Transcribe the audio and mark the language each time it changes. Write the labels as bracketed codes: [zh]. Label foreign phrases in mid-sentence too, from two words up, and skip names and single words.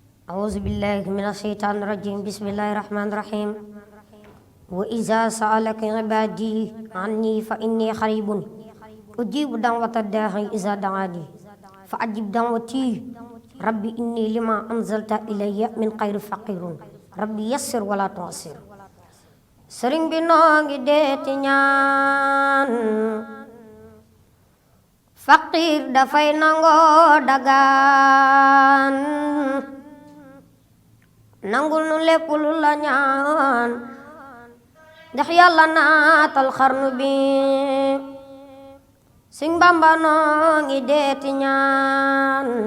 [ar] أعوذ بالله من الشيطان الرجيم بسم الله الرحمن الرحيم وإذا سألك عبادي عني فإني قريب أجيب دعوة الداعي إذا دعاني فأجب دعوتي ربي إني لما أنزلت إلي من خير فقير ربي يسر ولا تعسر [wo] sëriñ bi noo ngi deeti ñaan faqiir dafay nangoo dagaan nangul nu lépp lu la ñaan ndax yàlla naatal xarnu bi Sëriñ Bamba noo ngi deeti ñaan